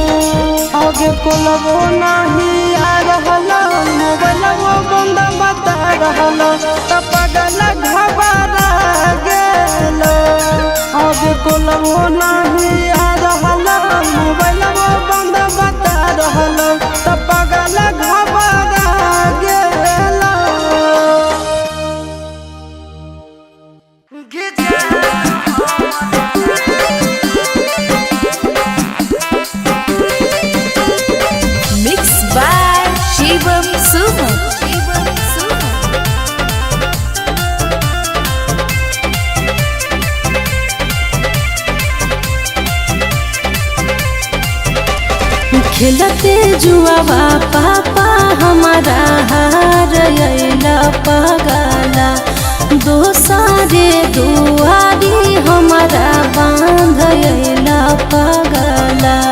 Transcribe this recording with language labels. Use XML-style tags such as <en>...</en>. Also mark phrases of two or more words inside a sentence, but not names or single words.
<anp>आगे कोलबो नहीं आ रहलो मोबाइलबो बंद बता रहलो त पगल घबरा गेलो आगे कोलबो नहीं आ रहलो मोबाइलबो बंद बता रहलो त पगल घबरा गेलो</anp> <en>mix by शिवम सुमन</en> <bho>खेलते जुआवा पापा हमारा हार अइला पगला दोसारे दुआरी हमारा बांध अइला पगला</bho>